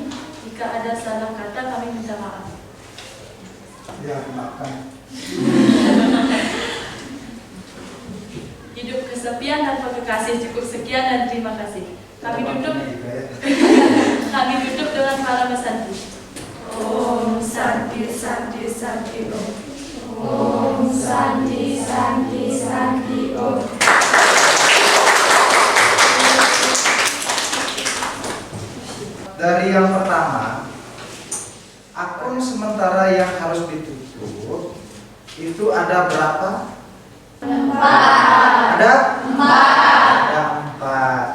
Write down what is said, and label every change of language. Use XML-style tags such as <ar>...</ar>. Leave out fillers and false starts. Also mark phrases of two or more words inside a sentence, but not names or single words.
<id>Jika ada salah kata, kami minta maaf. Ya, maafkan. Hidup kesepian tanpa kekasih. Cukup sekian dan terima kasih. Kami tutup dengan para mesanti.</id> <sa>Om Santi Santi Santi Om. Om Santi Santi Santi Om.</sa> <id>Dari yang pertama, akun sementara yang harus ditutup itu ada berapa? 4. Ada 4. Ada 4.</id>